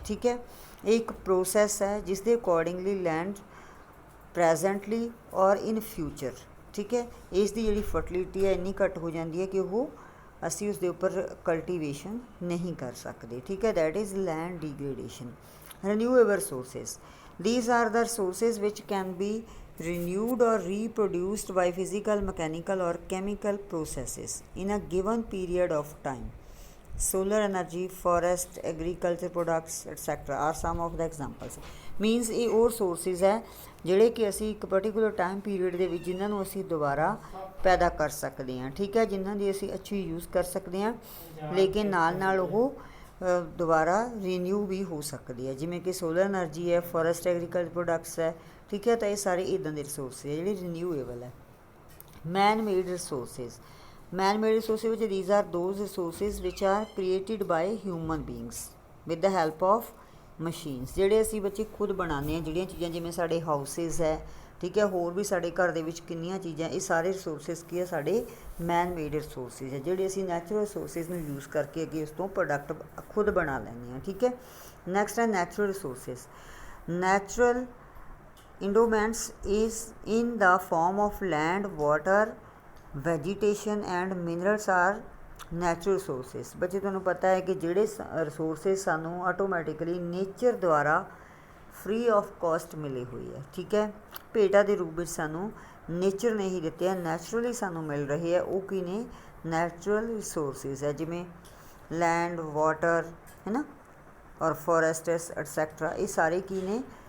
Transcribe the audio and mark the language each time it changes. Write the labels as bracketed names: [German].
[Punjabi] ਠੀਕ ਹੈ, ਇਹ ਇੱਕ ਪ੍ਰੋਸੈਸ ਹੈ ਜਿਸ ਦੇ [English] accordingly land presently ਔਰ in future, [Punjabi] ਠੀਕ ਹੈ, ਇਸ ਦੀ ਜਿਹੜੀ ਫਰਟੀਲਿਟੀ ਹੈ ਇੰਨੀ ਘੱਟ ਹੋ ਜਾਂਦੀ ਹੈ ਕਿ ਉਹ ਅਸੀਂ ਉਸਦੇ ਉੱਪਰ ਕਲਟੀਵੇਸ਼ਨ ਨਹੀਂ ਕਰ ਸਕਦੇ. ਠੀਕ ਹੈ, [English] That is land degradation. Renewable resources. These are the resources which can be renewed or reproduced by physical, mechanical or chemical processes in a given period of time. Solar energy, forest, agriculture products etc. are some of the examples. [Punjabi] Means ਇਹ ਉਹ resources ਹੈ ਜਿਹੜੇ ਕਿ ਅਸੀਂ ਇੱਕ particular time period ਦੇ ਵਿੱਚ ਜਿਨ੍ਹਾਂ ਨੂੰ ਅਸੀਂ ਦੁਬਾਰਾ ਪੈਦਾ ਕਰ ਸਕਦੇ ਹਾਂ. ਠੀਕ ਹੈ, ਜਿਨ੍ਹਾਂ ਦੀ ਅਸੀਂ ਅੱਛੀ ਯੂਜ਼ ਕਰ ਸਕਦੇ ਹਾਂ ਲੇਕਿਨ ਨਾਲ ਨਾਲ ਉਹ ਦੁਬਾਰਾ ਰੀਨਿਊ ਵੀ ਹੋ ਸਕਦੀ ਹੈ, ਜਿਵੇਂ ਕਿ ਸੋਲਰ ਐਨਰਜੀ ਹੈ, ਫੋਰੈਸਟ ਐਗਰੀਕਲਚਰ ਪ੍ਰੋਡਕਟਸ ਹੈ. ਠੀਕ ਹੈ, ਤਾਂ ਇਹ ਸਾਰੇ ਇੱਦਾਂ ਦੇ ਰਿਸੋਰਸ ਹੈ ਜਿਹੜੇ ਰੀਨਿਊਏਬਲ ਹੈ. [English] Man made resources. Man made resources which these are those resources which are created by human beings with the help of machines. [Punjabi] ਜਿਹੜੇ ਅਸੀਂ ਬੱਚੇ ਖੁਦ ਬਣਾਉਂਦੇ ਹਾਂ ਜਿਹੜੀਆਂ ਚੀਜ਼ਾਂ, ਜਿਵੇਂ ਸਾਡੇ ਹਾਊਸਿਸ ਹੈ, ਠੀਕ ਹੈ, ਹੋਰ ਵੀ ਸਾਡੇ ਘਰ ਦੇ ਵਿੱਚ ਕਿੰਨੀਆਂ ਚੀਜ਼ਾਂ, ਇਹ ਸਾਰੇ ਰਿਸੋਰਸਿਸ ਕੀ ਹੈ? ਸਾਡੇ ਮੈਨ ਮੇਡ ਰਿਸੋਰਸਿਸ ਹੈ ਜਿਹੜੇ ਅਸੀਂ ਨੈਚੁਰਲ ਰਿਸੋਰਸਿਸ ਨੂੰ ਯੂਜ਼ ਕਰਕੇ ਅੱਗੇ ਉਸ ਤੋਂ ਪ੍ਰੋਡਕਟ ਖੁਦ ਬਣਾ ਲੈਂਦੇ ਹਾਂ. ਠੀਕ ਹੈ, ਨੈਕਸਟ ਹੈ natural resources. [English] Natural endowments is in the form of land, water, vegetation and minerals are natural resources. [Punjabi] ਬੱਚੇ ਤੁਹਾਨੂੰ ਪਤਾ ਹੈ ਕਿ ਜਿਹੜੇ ਰਿਸੋਰਸਿਸ ਸਾਨੂੰ ਆਟੋਮੈਟਿਕਲੀ ਨੇਚਰ ਦੁਆਰਾ [English] free of cost [Punjabi] ਮਿਲੇ ਹੋਈ ਹੈ, ਠੀਕ ਹੈ, ਭੇਟਾ ਦੇ ਰੂਪ ਵਿੱਚ ਸਾਨੂੰ ਨੇਚਰ ਨੇ ਹੀ ਦਿੱਤੇ ਹੈ, ਨੈਚੁਰਲੀ ਸਾਨੂੰ ਮਿਲ ਰਹੇ ਹੈ। ਉਹ ਕੀ ਨੇ? ਨੈਚੁਰਲ ਰਿਸੋਰਸਿਸ ਹੈ, ਜਿਵੇਂ ਲੈਂਡ, ਵਾਟਰ, ਹੈ ਨਾ, ਔਰ ਫੋਰੈਸਟਸ ਐਟਸੈਕਟਰਾ, ਇਹ ਸਾਰੇ ਕੀ ਨੇ?